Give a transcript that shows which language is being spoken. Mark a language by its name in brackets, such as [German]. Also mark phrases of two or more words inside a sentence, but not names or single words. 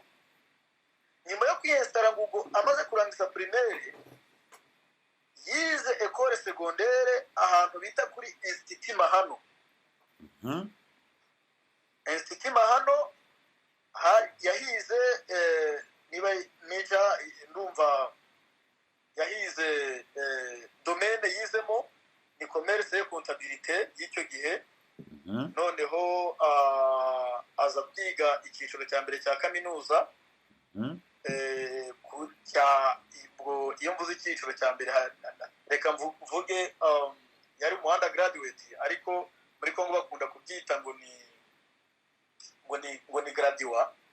[Kinyarwanda] Nyuma yo kwiyinstara Ngugo, amaze kurangiza primaire, yize [French] école secondaire [Kinyarwanda] ahantu bita kuri Institut Mahano. Institut Mahano yahize niba meja ndumva yahize domaine yizemo ni [French] commerce et comptabilité [Kinyarwanda] y'icyo gihe. Noneho aza kwiga icyiciro cya mbere cya kaminuza. Iyo mvuze icyiciro cya mbere reka mvuge yari umuhanda graduate, ariko muri Kongo bakunda kubyita ngo ni graduate.